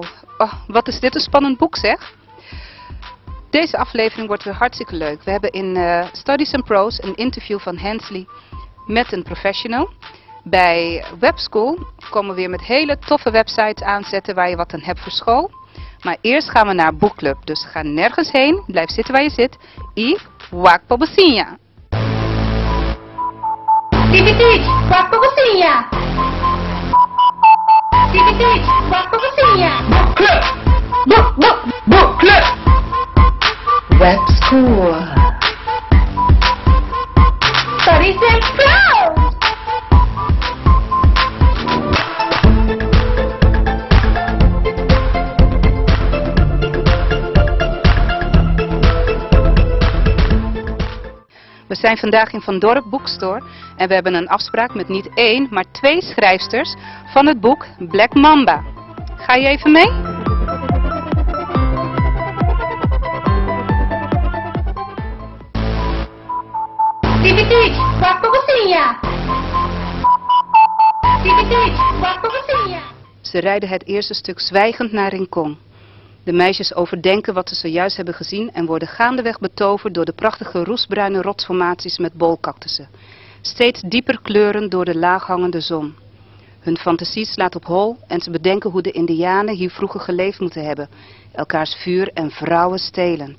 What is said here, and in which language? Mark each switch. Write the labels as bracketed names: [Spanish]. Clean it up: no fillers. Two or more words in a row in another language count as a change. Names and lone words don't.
[Dutch] Oh, wat is dit een spannend boek zeg. Deze aflevering wordt weer hartstikke leuk. We hebben in Studies and Prose een interview van Hensley met een professional. Bij Webschool komen we weer met hele toffe websites aanzetten waar je wat aan hebt voor school. Maar eerst gaan we naar boekclub. Dus ga nergens heen. Blijf zitten waar je zit. I wak pobosinha. Tipitit, wak pobosinha. Tipitit, wak pobosinha. Boekclub! Boekclub! Webschool. Studies and Prose. We zijn vandaag in Van Dorp Bookstore en we hebben een afspraak met niet één, maar 2 schrijfsters van het boek Black Mamba. Ga je even mee? Tipitit, wak pobosinha. Tipitit, wak pobosinha. Ze rijden het eerste stuk zwijgend naar Rincon. De meisjes overdenken wat ze zojuist hebben gezien en worden gaandeweg betoverd door de prachtige roestbruine rotsformaties met bolcactussen. Steeds dieper kleurend door de laaghangende zon. Hun fantasie slaat op hol en ze bedenken hoe de Indianen hier vroeger geleefd moeten hebben, elkaars vuur en vrouwen stelend.